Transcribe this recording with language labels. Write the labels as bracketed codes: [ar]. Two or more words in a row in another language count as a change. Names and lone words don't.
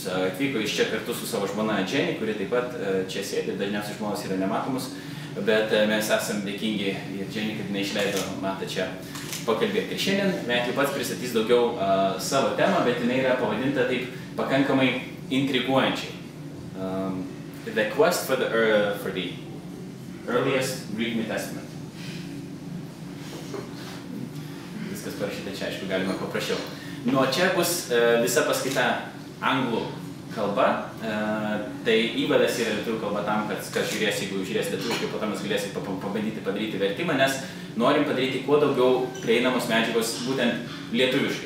[lt] Atvyko iš čia kartu su savo žmona Jenny, kuri taip pat čia sėdi, dažniausiai žmonės yra nematomus, bet mes esam dėkingi ir Jenny, kad neišleido matą čia pakalbėti. Ir šiandien Metju pats pristatys daugiau savo temą, bet jinai yra pavadinta taip pakankamai intriguojančiai. [en] The quest for the earliest Greek New Testament. [lt] Viskas parašyta čia, aišku, galima paprašiau. Nuo čia bus visa paskaita anglų kalba. Tai įvadas yra lietuvių kalba tam, kad kas žiūrės, jeigu žiūrės lietuviškai, po to mes galėsim pabandyti padaryti vertimą, nes norim padaryti kuo daugiau prieinamos medžiagos būtent lietuviškai.